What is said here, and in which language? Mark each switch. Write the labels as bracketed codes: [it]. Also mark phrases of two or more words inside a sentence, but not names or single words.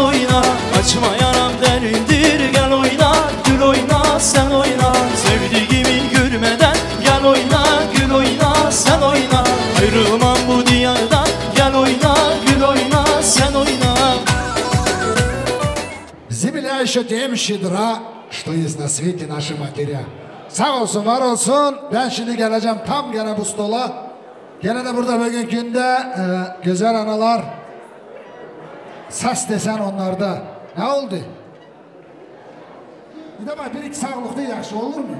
[tr] oyna Açma yaram derindir gel oyna gül oyna sen oyna Sevdiğimi görmeden gel oyna gül oyna sen oyna Ayrılmam bu diyardan gel oyna gül oyna sen oyna [ru] Земля еще тем щедра, что есть на свете наша материя. [tr] Sağ olsun, var olsun. Ben şimdi geleceğim tam gene bu stola. Gene de burada bugün günde güzel analar. Sas desen onlarda. Ne oldu? Bir de bak bir iki sağlıklı yaxşı olur mu?